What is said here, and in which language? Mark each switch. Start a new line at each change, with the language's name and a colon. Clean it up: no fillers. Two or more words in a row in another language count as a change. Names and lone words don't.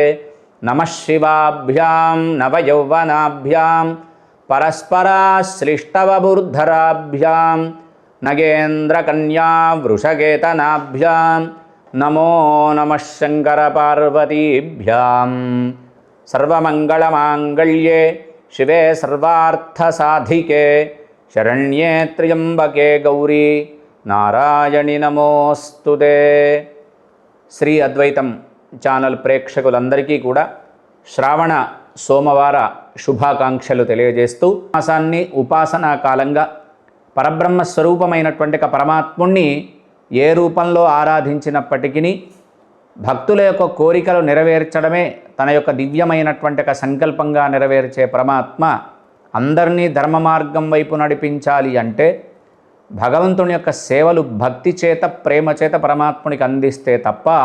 Sanskrit: नमः शिवाभ्यां नवयौवनाभ्यां परस्पराश्लिष्टवबुर्धराभ्यां नगेन्द्रकन्या वृषकेतनाभ्यां नमो नमः शङ्करपार्वतीभ्यां. सर्वमङ्गलमाङ्गल्ये शिवे सर्वार्थसाधिके शरण्ये त्र्यम्बके गौरी నారాయణి నమోస్తుతే.
Telugu: శ్రీ అద్వైతం ఛానల్ ప్రేక్షకులందరికీ కూడా శ్రావణ సోమవార శుభాకాంక్షలు తెలియజేస్తూ మాసాన్ని ఉపాసనా కాలంగా పరబ్రహ్మ స్వరూపమైనటువంటి పరమాత్ముణ్ణి ఏ రూపంలో ఆరాధించినప్పటికీ భక్తుల యొక్క కోరికలు నెరవేర్చడమే తన యొక్క దివ్యమైనటువంటి సంకల్పంగా నెరవేర్చే పరమాత్మ అందరినీ ధర్మ మార్గం వైపు నడిపించాలి అంటే భగవంతుని యొక్క సేవలు భక్తి చేత ప్రేమ చేత పరమాత్మునికి అందిస్తే తప్ప